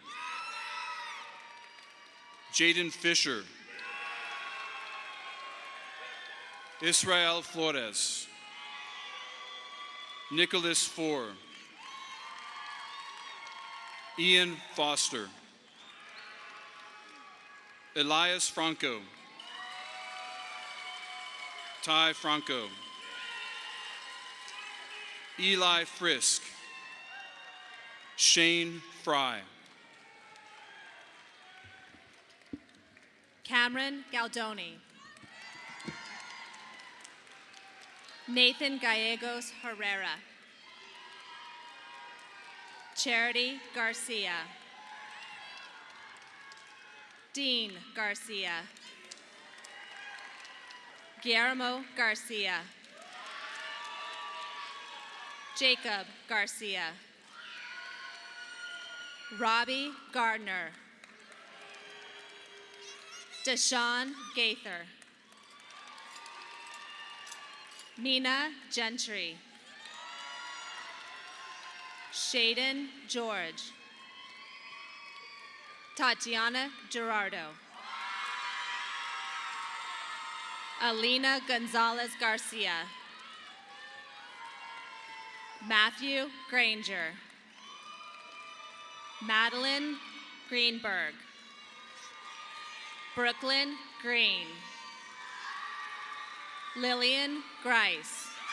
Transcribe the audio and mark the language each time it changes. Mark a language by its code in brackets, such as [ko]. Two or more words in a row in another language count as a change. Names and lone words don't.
[en] Jaden Fisher, Israel Flores, Nicholas Four, Ian Foster, Elias Franco, Ty Franco, Eli Frisk, Shane Fry, Cameron Galdoni, Nathan Gallegos Herrera, Charity Garcia, Dean Garcia, Guillermo Garcia, Jacob Garcia, Robbie Gardner, Deshaun Gaither, Nina Gentry, Shaden George, Tatiana Gerardo, Alina Gonzalez Garcia, Matthew Granger, Madeline Greenberg, Brooklyn Green, Lillian Grice,